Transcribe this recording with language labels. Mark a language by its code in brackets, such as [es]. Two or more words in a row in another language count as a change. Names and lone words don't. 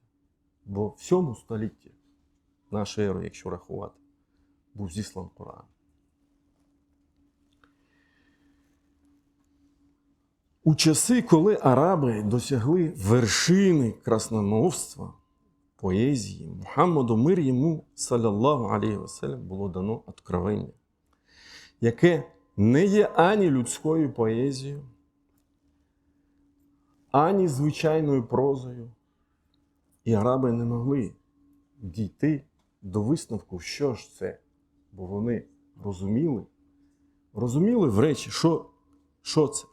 [uk] Бо в 7 столітті нашої ери, якщо рахувати, був зіслан Коран. У часи, коли араби досягли вершини красномовства, поезії, Мухаммаду, мир йому, [ar] صلى الله عليه وسلم, [uk] було дано откровення, яке не є ані людською поезією, ані звичайною прозою. І араби не могли дійти до висновку, що ж це, бо вони розуміли в речі, що це.